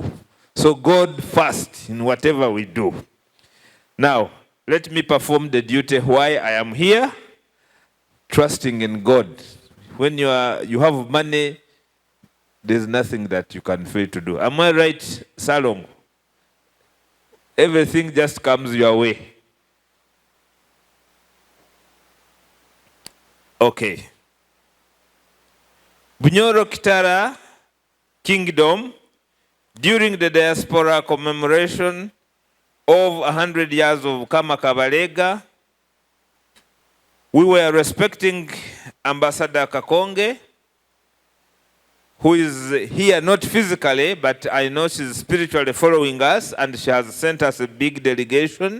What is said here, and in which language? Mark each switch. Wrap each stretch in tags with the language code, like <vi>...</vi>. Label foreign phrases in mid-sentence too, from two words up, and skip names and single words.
<en>So God first in whatever we do. Now, let me perform the duty why I am here, trusting in God. When you have money, there's nothing that you can fail to do. Am I right, Salong? Everything just comes your way. Okay. Bunyoro Kitara Kingdom, during the diaspora commemoration of 100 years of Kabaleega, we were respecting Ambassador Kakonge, who is here not physically, but I know she's spiritually following us, and she has sent us a big delegation.</en>